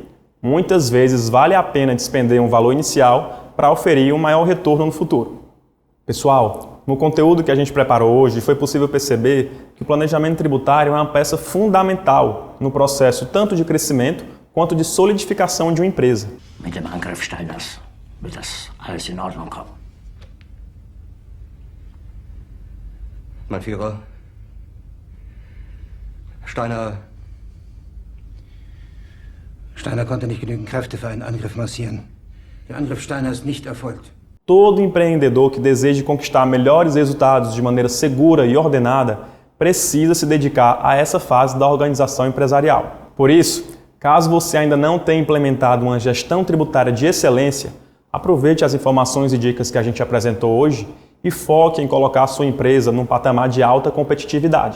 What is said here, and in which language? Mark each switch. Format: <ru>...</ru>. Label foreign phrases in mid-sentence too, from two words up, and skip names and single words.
<pt>Muitas vezes vale a pena despender um valor inicial para oferir um maior retorno no futuro. Pessoal, no conteúdo que a gente preparou hoje, foi possível perceber que o planejamento tributário é uma peça fundamental no processo tanto de crescimento quanto de solidificação de uma empresa.</pt> <de>Mit dem Angriff Steiners wird das alles in Ordnung kommen. Mein Führer, Steiner konnte nicht genügend Kräfte für einen Angriff massieren. Der Angriff Steiner ist nicht erfolgt.</de> <pt>Todo empreendedor que deseje conquistar melhores resultados de maneira segura e ordenada precisa se dedicar a essa fase da organização empresarial. Por isso, caso você ainda não tenha implementado uma gestão tributária de excelência, aproveite as informações e dicas que a gente apresentou hoje e foque em colocar a sua empresa num patamar de alta competitividade.</pt>